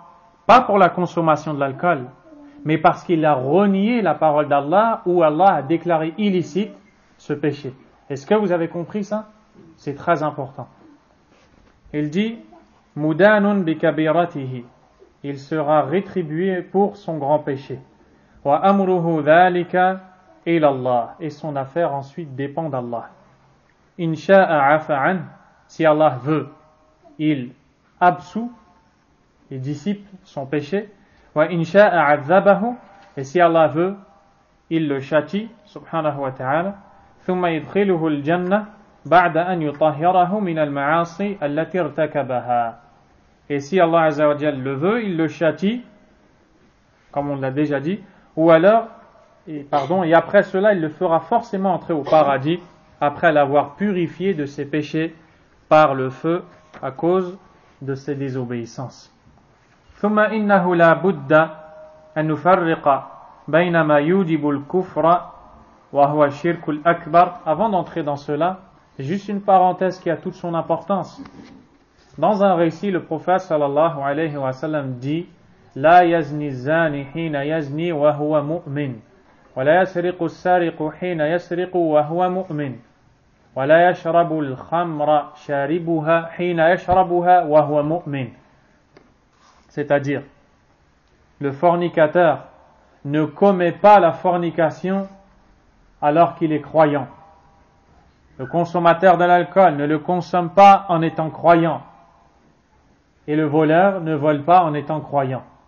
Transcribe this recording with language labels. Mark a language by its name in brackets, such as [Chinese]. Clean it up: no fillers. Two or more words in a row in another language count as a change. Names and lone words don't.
[French] Pas pour la consommation de l'alcool, mais parce qu'il a renié la parole d'Allah où Allah a déclaré illicite ce péché. Est-ce que vous avez compris ça? C'est très important. Il dit [Arabic] مدان بكبيرته. [French] Il sera rétribué pour son grand péché. [Arabic] وأمره ذلك إلى الله. [French] Et son affaire ensuite dépend d'Allah. [Arabic] إن شاء عفا عنه. [French] Si Allah veut, il absout, il dissipe son péché. [Arabic] وإن شاء عذبه. [French] Et si Allah veut, il le châtie, [Arabic] سبحانه وتعالى. ثم يدخله الجنة بعد أن يطهره من المعاصي التي ارتكبها. [French] Et si [Arabic] الله عز وجل [French] le veut, il le châtie, comme on l'a déjà dit, ou alors, et après cela, il le fera forcément entrer au paradis, après l'avoir purifié de ses péchés par le feu, à cause de ses désobéissances. [Arabic] ثم إنه لا بد أن نفرق بين ما يوجب الكفر وهو الشرك الأكبر. [French] Avant d'entrer dans cela, juste une parenthèse qui a toute son importance. Dans un récit, le prophète [Arabic] صلى الله عليه وسلم dit لا يزني الزاني حين يزني وهو مؤمن ولا يسرق السارق حين يسرق وهو مؤمن ولا يشرب الخمر شاربها حين يشربها وهو مؤمن. [French] C'est-à-dire, le fornicateur ne commet pas la fornication alors qu'il est croyant. Le consommateur de l'alcool ne le consomme pas en étant croyant. Et le voleur ne vole pas en étant croyant.